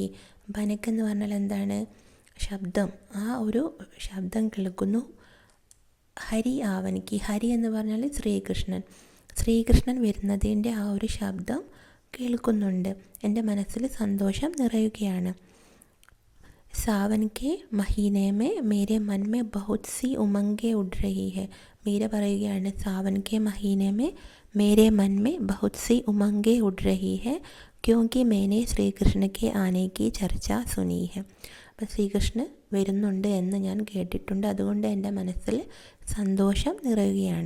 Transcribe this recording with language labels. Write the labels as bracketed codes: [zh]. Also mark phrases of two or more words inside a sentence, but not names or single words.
[ml] ഭനക്ക് എന്ന് പറഞ്ഞാൽ എന്താണ്? ശബ്ദം, ആ ഒരു ശബ്ദം കേൾക്കുന്നു. ഹരി ആവനിക്ക്, ഹരി എന്ന് പറഞ്ഞാൽ ശ്രീകൃഷ്ണൻ, ശ്രീകൃഷ്ണൻ വരുന്നതിൻ്റെ ആ ഒരു ശബ്ദം കേൾക്കുന്നുണ്ട്, എൻ്റെ മനസ്സിൽ സന്തോഷം നിറയുകയാണ്. सावन के महीने में मेरे मन में बहुत सी उमंगें उड़ रही है. മീര പറയുകയാണ്, [hi] सावन के महीने में मेरे मन में बहुत सी उमंगें उड़ रही है क्योंकि मैंने श्रीकृष्ण के आने की चर्चा सुनी है. [ml] അപ്പം ശ്രീകൃഷ്ണൻ വരുന്നുണ്ട് എന്ന് ഞാൻ കേട്ടിട്ടുണ്ട്, അതുകൊണ്ട് എൻ്റെ മനസ്സിൽ സന്തോഷം നിറയുകയാണ്.